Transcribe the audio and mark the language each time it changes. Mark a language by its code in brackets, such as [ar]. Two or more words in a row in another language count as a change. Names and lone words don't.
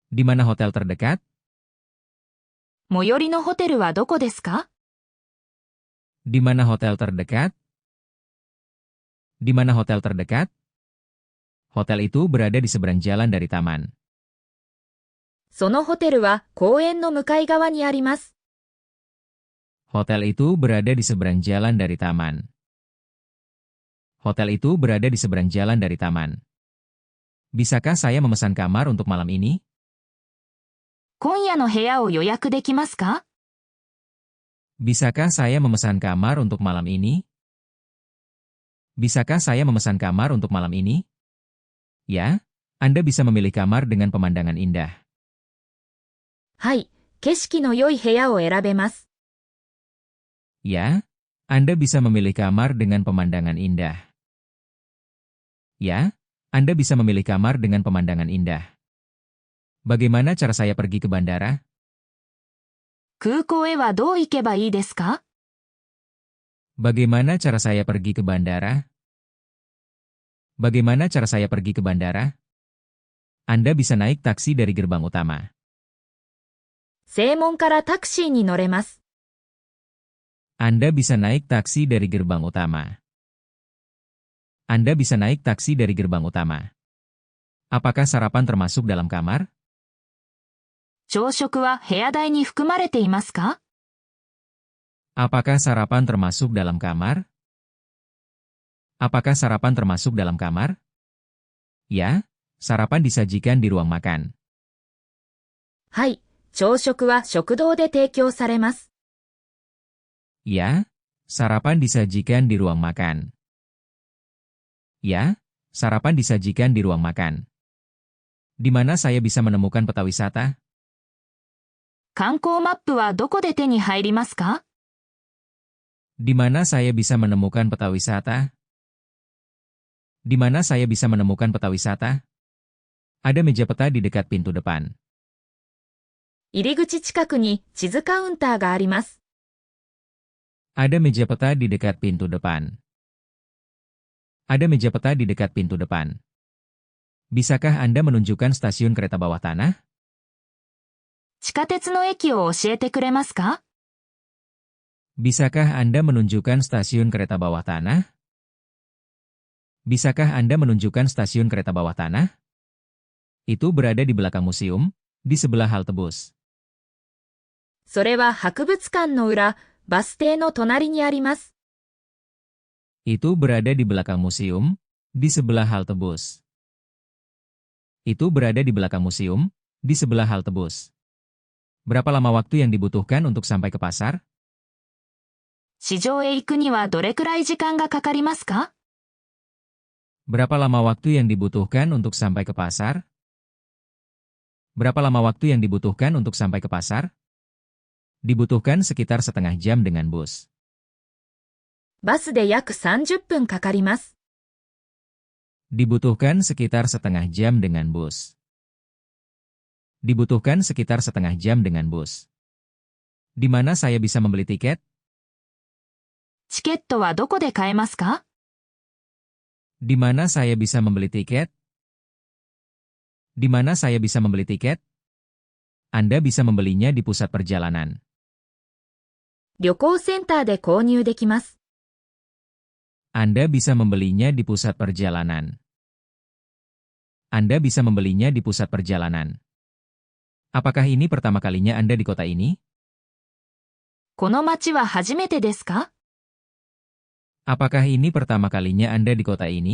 [id] Di mana hotel terdekat? [ja] 最寄りのホテルはどこですか？ [id] Di mana hotel terdekat? Di mana hotel terdekat? Hotel itu berada di seberang jalan dari taman. [ja] そのホテルは公園の向かい側にあります。 [id] Hotel itu berada di seberang jalan dari taman. Hotel itu berada di seberang jalan dari taman. Bisakah saya memesan kamar untuk malam ini? [ja] 今夜の部屋を予約できますか？ [id] Bisakah saya memesan kamar untuk malam ini? Bisakah saya memesan kamar untuk malam ini? Ya, Anda bisa memilih kamar dengan pemandangan indah. [ja] はい、景色の良い部屋を選べます。 [id] Ya, Anda bisa memilih kamar dengan pemandangan indah. Ya, Anda bisa memilih kamar dengan pemandangan indah. Bagaimana cara saya pergi ke bandara? [ja] 空港へはどう行けばいいですか？ [id] Bagaimana cara saya pergi ke bandara? Bagaimana cara saya pergi ke bandara? Anda bisa naik taksi dari gerbang utama. [ja] 正門からタクシーに乗れます。 [id] Anda bisa naik taksi dari gerbang utama. Anda bisa naik taksi dari gerbang utama. Apakah sarapan termasuk dalam kamar? [ja] 朝食は部屋代に含まれていますか？ [id] Apakah sarapan termasuk dalam kamar? Apakah sarapan termasuk dalam kamar? Ya, sarapan disajikan di ruang makan. [ja] はい、朝食は食堂で提供されます。 [id] Ya, sarapan disajikan di ruang makan. Ya, sarapan disajikan di ruang makan. Di mana saya bisa menemukan peta wisata? [ja] 観光マップはどこで手に入りますか？ [id] Di mana saya bisa menemukan peta wisata? Di mana saya bisa menemukan peta wisata? Ada meja peta di dekat pintu depan. [ja] 入り口近くに地図カウンターがあります。 [id] Ada meja peta di dekat pintu depan. Ada meja peta di dekat pintu depan. Bisakah Anda menunjukkan stasiun kereta bawah tanah? [ja] 地下鉄の駅を教えてくれますか？ [id] Bisakah Anda menunjukkan stasiun kereta bawah tanah? Bisakah Anda menunjukkan stasiun kereta bawah tanah? Itu berada di belakang museum, di sebelah halte bus. [ja] それは博物館の裏、バス停の隣にあります。 [id] Itu berada di belakang museum, di sebelah halte bus. Itu berada di belakang museum, di sebelah halte bus. Berapa lama waktu yang dibutuhkan untuk sampai ke pasar? [ja] 市場へ行くにはどれくらい時間がかかりますか？ [id] Berapa lama waktu yang dibutuhkan untuk sampai ke pasar? Berapa lama waktu yang dibutuhkan untuk sampai ke pasar? Dibutuhkan sekitar setengah jam dengan bus. [ja] バスで約30分かかります。 [id] Dibutuhkan sekitar setengah jam dengan bus. Dibutuhkan sekitar setengah jam dengan bus. Di mana saya bisa membeli tiket? [ja] チケットはどこで買えますか？ [id] Di mana saya bisa membeli tiket? Di mana saya bisa membeli tiket? Anda bisa membelinya di pusat perjalanan. [ja] 旅行センターで購入できます。 [id] Anda bisa membelinya di pusat perjalanan. Anda bisa membelinya di pusat perjalanan. Apakah ini pertama kalinya Anda di kota ini? [ja] この街は初めてですか？ [id] Apakah ini pertama kalinya Anda di kota ini?